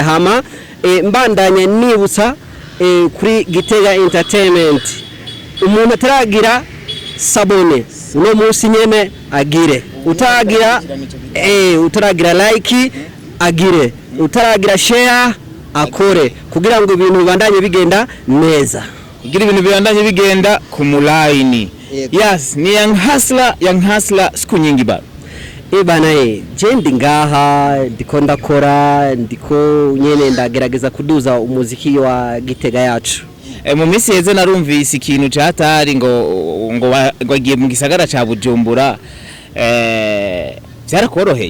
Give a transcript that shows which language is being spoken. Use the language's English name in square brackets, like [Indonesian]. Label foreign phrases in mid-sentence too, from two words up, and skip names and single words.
[Rundi] Hama mbandanye nibutsa kuri Gitega Entertainment, umuntu ataragira sabone uno munsi nyene agire, utaragira like agire, utaragira share akore, kugira ngo ibintu bibandanye bigenda neza, kugira ibintu bibandanye bigenda ku mulaini. [Swahili] Yes, ni young hustler siku nyingi baba. [Rundi] Bana je ndi ngaha ndiko ndakora, ndiko nyene ndagerageza kuduza umuziki wa Gitega yacu. Mu minsi yeze narumvise ikintu cyatari ngo wagiye mu gisagara ca Bujumbura. Byarakoroheye?